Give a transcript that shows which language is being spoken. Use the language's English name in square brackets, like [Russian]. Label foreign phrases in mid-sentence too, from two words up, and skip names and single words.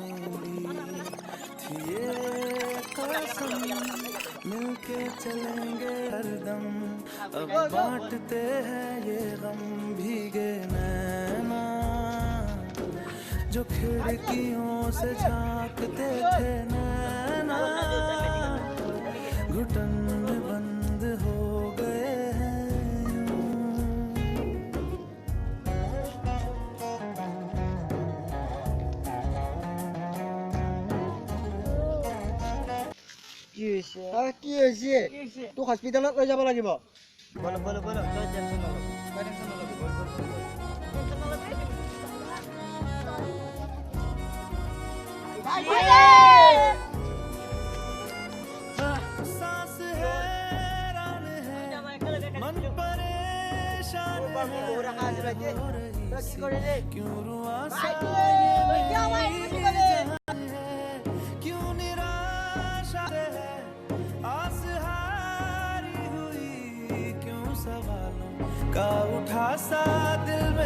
[Hindi] थी ये कसम मिलके चलेंगे हरदम अब बांटते हैं ये गम भीगे नैना जो खिड़कियों से झांकते थे नैना घुटन में बंद हो गए हैं [Assamese] কি হৈছে তোক হস্পিটেলত লৈ যাব লাগিব বল বল বল তই টেনচন নল'বি তই টেনচন নল'বি বল বল [Hindi] सांस हैरान है मन परेशान है क्यों रुआ सा क्यों निराशा है आस हारी हुई क्यों सवालों का उठा सा दिल